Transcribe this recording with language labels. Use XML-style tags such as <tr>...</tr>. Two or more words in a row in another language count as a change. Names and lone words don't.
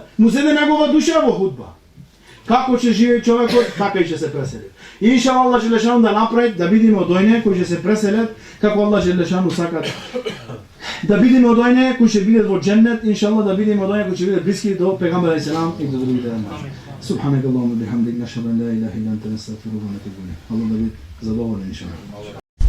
<mk>Му зеде негова душа во худба. Како ќе живее човекот, така и ќе се пресели. И иншаллах Аллах Желешану да направи да бидеме од ојне кои ќе се преселат, како Аллах Желешану сака да бидеме од ојне кои ќе бидат во џеннет, иншаллах да бидеме од ојне кои ќе бидат блиски до пегамбер алейхиссалам и до другите намази.</mk> <ar>سبحانك اللهم وبحمدك نشهد أن لا إله إلا أنت نستغفرك ونتوب إليك.</ar> <mk>Аллах да биде задоволен иншаллах.</mk>